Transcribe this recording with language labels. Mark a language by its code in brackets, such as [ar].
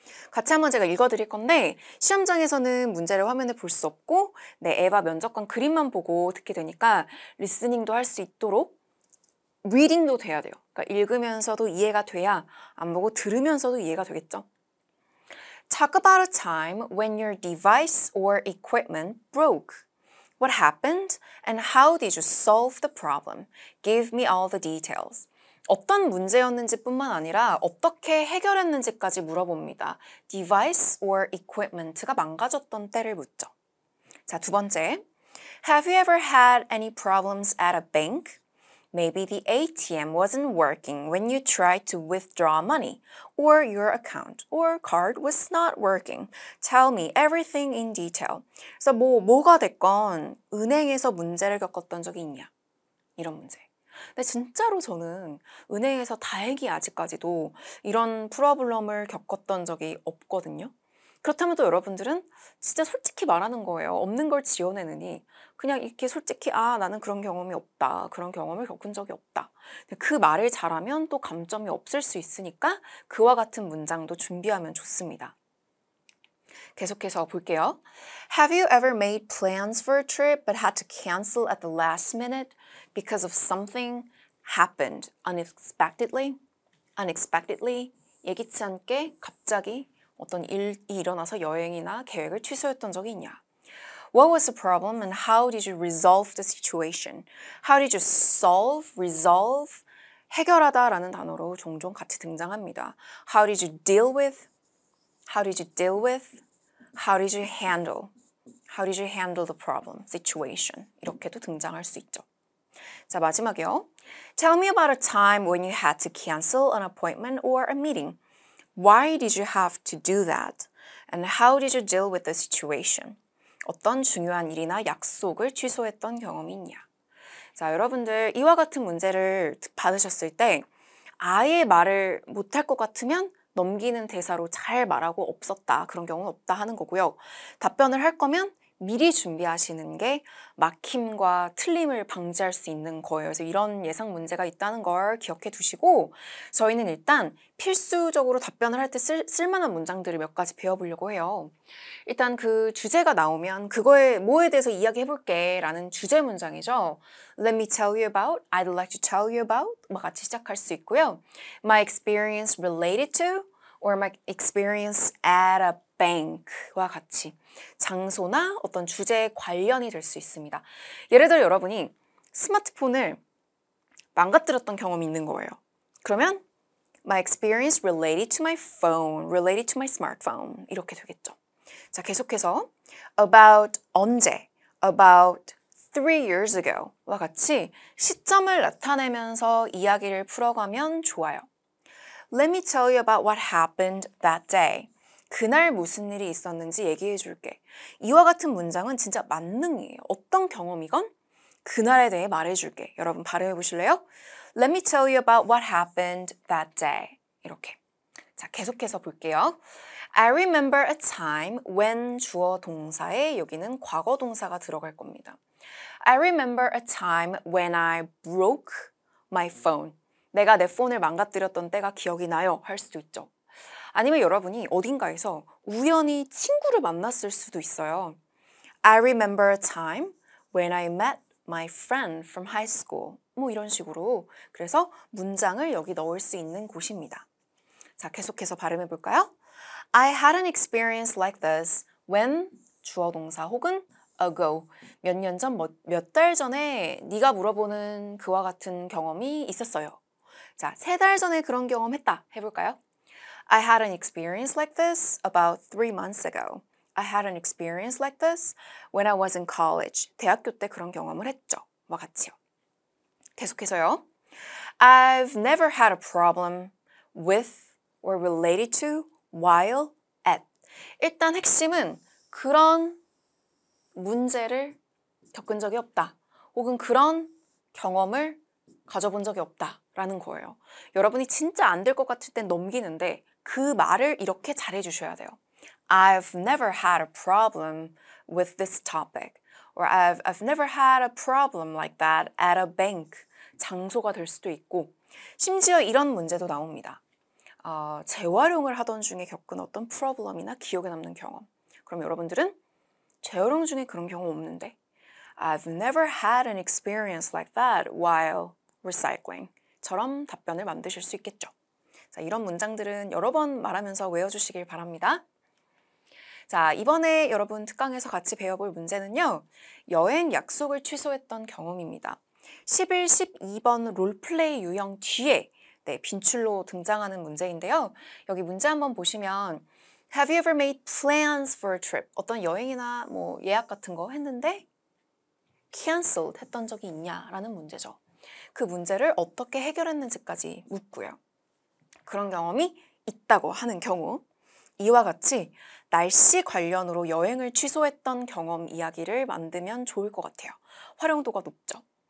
[ko] 같이 한번 제가 읽어드릴 건데 시험장에서는 문제를 화면에 볼 수 없고 앱과 면접관 그림만 보고 듣게 되니까 리스닝도 할 수 있도록 리딩도 돼야 돼요. 그러니까 읽으면서도 이해가 돼야 안 보고 들으면서도 이해가 되겠죠. [en] Talk about a time when your device or equipment broke. What happened and how did you solve the problem? Give me all the details. [ko] 어떤 문제였는지 뿐만 아니라 어떻게 해결했는지까지 물어봅니다. [en] Device or equipment [ko] 가 망가졌던 때를 묻죠. 자, 두 번째. [en] Have you ever had any problems at a bank? Maybe the ATM wasn't working when you tried to withdraw money, or your account or card was not working. Tell me everything in detail. [ko] 그래서 뭐가 됐건 은행에서 문제를 겪었던 적이 있냐? 이런 문제. 근데 진짜로 저는 은행에서 다행히 아직까지도 이런 프로블럼을 겪었던 적이 없거든요. 그렇다면 또 여러분들은 진짜 솔직히 말하는 거예요. 없는 걸 지어내느니 그냥 이렇게 솔직히 나는 그런 경험이 없다. 그런 경험을 겪은 적이 없다. 그 말을 잘하면 또 감점이 없을 수 있으니까 그와 같은 문장도 준비하면 좋습니다. 계속해서 볼게요. [en] Have you ever made plans for a trip but had to cancel at the last minute because of something happened unexpectedly? [ko] Unexpectedly, 예기치 않게 갑자기 어떤 일이 일어나서 여행이나 계획을 취소했던 적이 있냐? [en] What was the problem and how did you resolve the situation? How did you solve, resolve? [ko] 해결하다라는 단어로 종종 같이 등장합니다. [en] How did you deal with? How did you deal with? How did you handle? How did you handle the problem, situation? [ko] 이렇게도 등장할 수 있죠. 자, 마지막이요. [en] Tell me about a time when you had to cancel an appointment or a meeting. Why did you have to do that? And how did you deal with the situation? [ko] 어떤 중요한 일이나 약속을 취소했던 경험이 있냐? 자, 여러분들 이와 같은 문제를 받으셨을 때 아예 말을 못할 것 같으면 넘기는 대사로 잘 말하고 없었다. 그런 경우는 없다 하는 거고요. 답변을 할 거면 미리 준비하시는 게 막힘과 틀림을 방지할 수 있는 거예요. 그래서 이런 예상 문제가 있다는 걸 기억해 두시고 저희는 일단 필수적으로 답변을 할 때 쓸만한 문장들을 몇 가지 배워보려고 해요. 일단 그 주제가 나오면 그거에 뭐에 대해서 이야기해 볼게 라는 주제 문장이죠. [en] Let me tell you about, I'd like to tell you about [ko] 같이 시작할 수 있고요. [en] My experience related to or my experience at a bank [ko] 와 같이 장소나 어떤 주제에 관련이 될 수 있습니다. 예를 들어 여러분이 스마트폰을 망가뜨렸던 경험이 있는 거예요. 그러면 [en] My experience related to my phone, related to my smartphone [ko] 이렇게 되겠죠. 자, 계속해서 about 언제, [en] about 3 years ago [ko] 와 같이 시점을 나타내면서 이야기를 풀어가면 좋아요. [en] Let me tell you about what happened that day. [ko] 그날 무슨 일이 있었는지 얘기해 줄게. 이와 같은 문장은 진짜 만능이에요. 어떤 경험이건 그날에 대해 말해 줄게. 여러분 발음해 보실래요? [en] Let me tell you about what happened that day. [ko] 이렇게. 자, 계속해서 볼게요. [en] I remember a time when [ko] 주어 동사에 여기는 과거 동사가 들어갈 겁니다. [en] I remember a time when I broke my phone. [ko] 내가 내 폰을 망가뜨렸던 때가 기억이 나요. 할 수도 있죠. 아니면 여러분이 어딘가에서 우연히 친구를 만났을 수도 있어요. [en] I remember a time when I met my friend from high school. [ko] 뭐 이런 식으로. 그래서 문장을 여기 넣을 수 있는 곳입니다. 자, 계속해서 발음해 볼까요? [en] I had an experience like this when [ko] 주어 동사 혹은 [en] ago [ko] 몇 년 전, 몇 달 전에 네가 물어보는 그와 같은 경험이 있었어요. 자, 3달 전에 그런 경험했다 해볼까요? [en] I had an experience like this about 3 months ago. I had an experience like this when I was in college. [ko] 대학교 때 그런 경험을 했죠. 와 같이요. 계속해서요. [en] I've never had a problem with or related to while at. [ko] 일단 핵심은 그런 문제를 겪은 적이 없다. 혹은 그런 경험을 가져본 적이 없다라는 거예요. 여러분이 진짜 안 될 것 같을 땐 넘기는데 그 말을 이렇게 잘해 주셔야 돼요. [en] I've never had a problem with this topic. Or I've never had a problem like that at a bank. [ko] 장소가 될 수도 있고 심지어 이런 문제도 나옵니다. 재활용을 하던 중에 겪은 어떤 프로블럼이나 기억에 남는 경험. 그럼 여러분들은 재활용 중에 그런 경험 없는데 [en] I've never had an experience like that while recycling [ko] 처럼 답변을 만드실 수 있겠죠. 자, 이런 문장들은 여러 번 말하면서 외워주시길 바랍니다. 자, 이번에 여러분 특강에서 같이 배워볼 문제는요. 여행 약속을 취소했던 경험입니다. 11, 12번 롤플레이 유형 뒤에 빈출로 등장하는 문제인데요. 여기 문제 한번 보시면 [en] Have you ever made plans for a trip? [ko] 어떤 여행이나 뭐 예약 같은 거 했는데 canceled 했던 적이 있냐라는 문제죠. 그 문제를 어떻게 해결했는지까지 묻고요. 그런 경험이 있다고 하는 경우 이와 같이 날씨 관련으로 여행을 취소했던 경험 이야기를 만들면 좋을 것 같아요. 활용도가 높죠.